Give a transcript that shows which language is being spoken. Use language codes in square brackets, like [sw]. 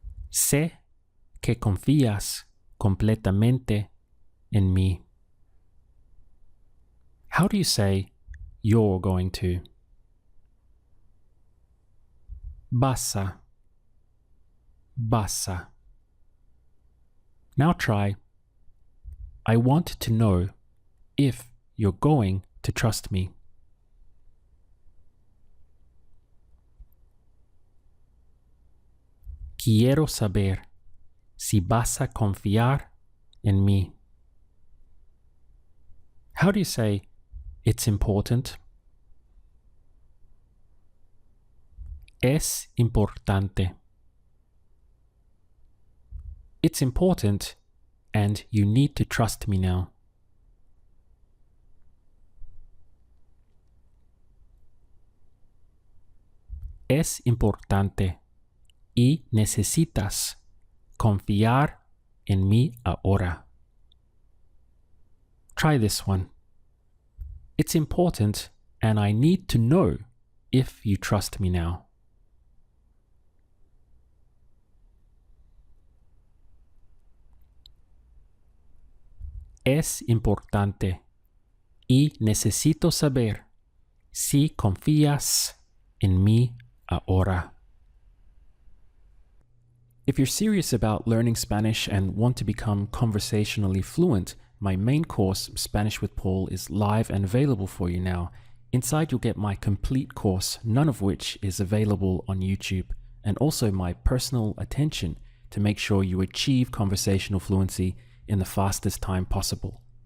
[es] Sé que confías completamente en mí. [en] How do you say you're going to? [es] Vas a. [en] Now try, I want to know if you're going to trust me. [es] Quiero saber si vas a confiar en mí. [en] How do you say it's important? [es] Es importante. [en] It's important and you need to trust me now. [es] Es importante y necesitas confiar en mí ahora. [en] Try this one. It's important and I need to know if you trust me now. [es] Es importante y necesito saber si confías en mí ahora. [en] If you're serious about learning Spanish and want to become conversationally fluent, my main course, Spanish with Paul, is live and available for you now. Inside you'll get my complete course, none of which is available on YouTube, and also my personal attention to make sure you achieve conversational fluency in the fastest time possible.